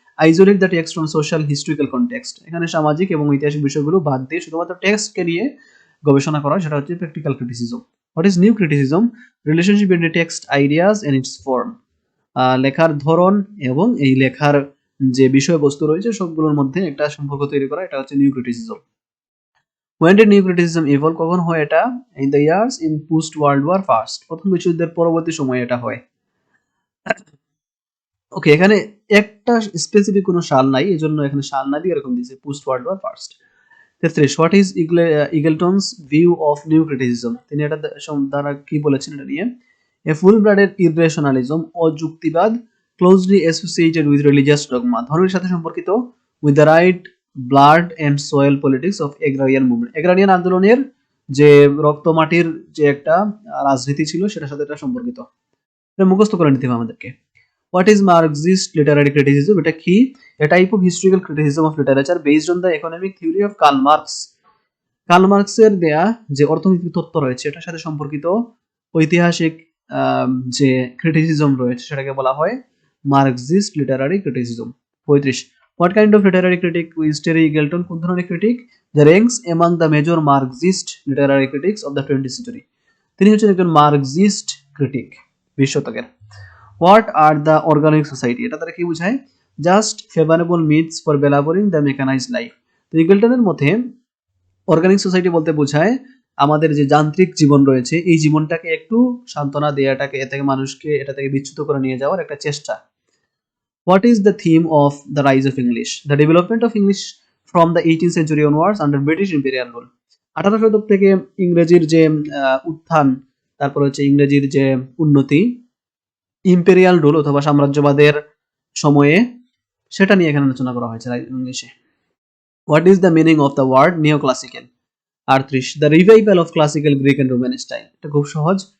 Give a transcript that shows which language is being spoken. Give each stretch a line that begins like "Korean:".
English: isolate the text from social historical context,
Bangla: এখানে সামাজিক এবং ঐতিহাসিক বিষয়গুলো বাদ দিয়ে শুধুমাত্র টেক্সটকে নিয়ে গবেষণা করা, সেটা হচ্ছে practical criticism.
English: What is new criticism? Relationship between text ideas and its form,
Bangla: লেখার ধরন এবং এই লেখার যে বিষয়বস্তু রয়েছে সবগুলোর মধ্যে একটা সম্পর্ক তৈরি করা, এটা হচ্ছে new criticism.
English: When did new criticism evolve?
Bangla: কখন হয় এটা?
English: In the years in post World War First.
Bangla: প্রথম বিশ্বযুদ্ধের পরবর্তী সময়ে এটা হয়। ওকে, এখানে একটা স্পেসিফিক কোনো সাল নাই, এজন্য এখানে সাল না দিয়ে এরকম দিয়েছে
English: Post world war first. 33 what is Eagleton's view of new criticism?
Bangla: তিনি এটা দ্বারা কি বলেছেন এটা নিয়ে?
English: a full blooded irrationalism,
Bangla: অযুক্তিবাদ,
English: closely associated with religious dogma,
Bangla: ধর্মের সাথে সম্পর্কিত,
English: with the right blood and soil politics of agrarian movement,
Bangla: এগ্রারিয়ান আন্দোলনের যে রক্ত মাটির যে একটা রাজনীতি ছিল সেটার সাথে এটা সম্পর্কিত। এটা মুখস্থ করে নিতে হবে আমাদেরকে।
English: What is Marxist literary criticism?
Bangla: এটা কি?
English: A type of historical criticism of literature based on the economic theory of Karl Marx.
Bangla: Curl মার্কসের দেয়া যে অর্থনৈতিক তত্ত্ব রয়েছে এটার সাথে সম্পর্কিত ঐতিহাসিক যে ক্রিটিসিজম রয়েছে সেটাকে বলা হয় Marxist Literary criticism.
English: 35 What kind of literary critic is Terry Eagleton?
Bangla: কোন ধরনের critic?
English: The ranks among the major Marxist literary critics of the 20th century.
Bangla: তিনি হচ্ছেন একজন মার্কসিস্ট ক্রিটিক 20 শতকের।
English: What are the organic society?
Bangla: এটা তারা কি বোঝায়?
English: Just favourable myths for belabouring the mechanised life.
Bangla: তো ইগলটনের মতে অর্গানিক সোসাইটি বলতে বোঝায় আমাদের যে যান্ত্রিক জীবন রয়েছে এই জীবনটাকে একটু সান্ত্বনা দেওয়াটাকে, এ থেকে মানুষকে এটা থেকে বিচ্যুত করে নিয়ে যাওয়ার একটা চেষ্টা।
English: What is the theme of the rise of English? The development of English from the 18th century onwards under British imperial rule.
Bangla: 18 শতক থেকে ইংরেজির যে উত্থান, তারপর হচ্ছে ইংরেজির যে উন্নতি ইম্পেরিয়াল রুল অথবা সাম্রাজ্যবাদের সময়ে, সেটা নিয়ে এখানে আলোচনা করা হয়েছে ইংলিশে।
English: What is the meaning of the word neo classical? 38 the revival of classical Greek and Roman style.
Bangla: এটা খুব সহজ।